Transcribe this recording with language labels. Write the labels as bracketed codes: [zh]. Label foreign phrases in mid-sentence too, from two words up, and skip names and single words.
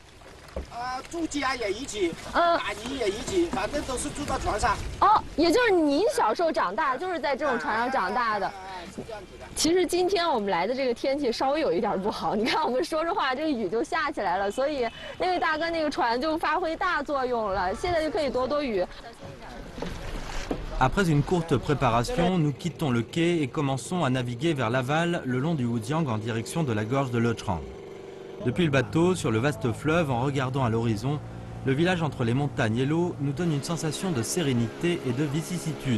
[zh] 住家也一起，打鱼也一起，反正都是住到船上。哦，也就是您小时候长大就是在这种船上长大的。是这样子的。其实今天我们来的这个天气稍微有一点不好，你看我们说着话，这个雨就下起来了，所以那位大哥那个船就发挥大作用了，现在就可以躲躲雨。 [fr] Après une courte préparation, nous quittons le quai et commençons à naviguer vers l'aval le long du Wujiang en direction de la gorge de Lochang. Depuis le bateau, sur le vaste fleuve, en regardant à l'horizon, le village entre les montagnes et l'eau nous donne une sensation de sérénité et de vicissitude.